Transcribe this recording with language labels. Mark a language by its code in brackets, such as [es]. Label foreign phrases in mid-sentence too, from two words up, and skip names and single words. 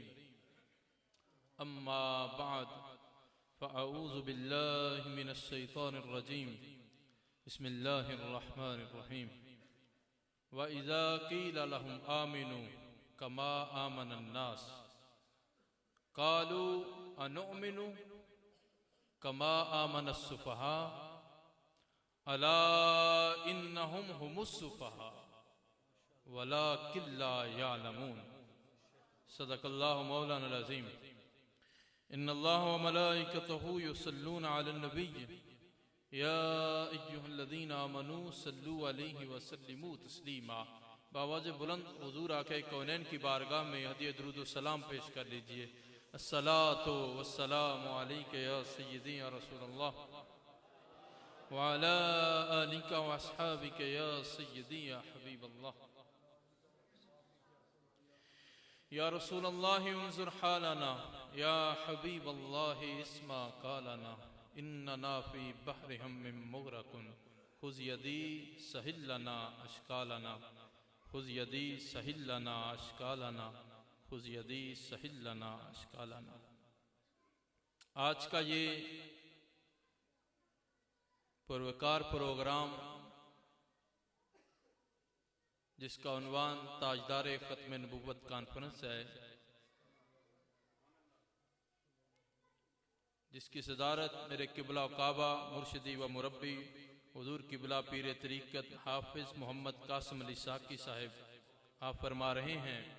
[ar] أما بعد فأعوذ بالله من الشيطان الرجيم بسم الله الرحمن الرحيم وإذا قيل لهم آمنوا كما آمن الناس قالوا أنؤمن كما آمن السفهاء ألا إنهم هم السفهاء ولكن لا يعلمون. صدق الله مولانا العظيم. إن الله وملائكته يصلون على النبي يا أيها الذين آمنوا صلوا عليه وسلموا تسليما. [ur] بآواز بلند حضور آقا کونین کی بارگاہ میں ہدیہ درود و سلام پیش کر لیجیے. [ar] الصلاة والسلام عليك يا سيدي يا رسول الله وعلى آلك وأصحابك يا سيدي يا حبيب الله. يا رسول الله انظر حالنا يا حبيب الله اسمع قالنا إننا في بحر هم مغرق خذ يدي سهل لنا أشكالنا خذ يدي سهل لنا أشكالنا خذ يدي سهل لنا أشكالنا. [ur] آج کا یہ پروقار پروگرام جس کا عنوان تاجدار ختم نبوت کانفرنس ہے، جس کی صدارت میرے قبلہ کعبہ مرشدی و مربی حضور قبلہ پیر طریقت حافظ محمد قاسم علی ساقی صاحب آپ فرما رہے ہیں.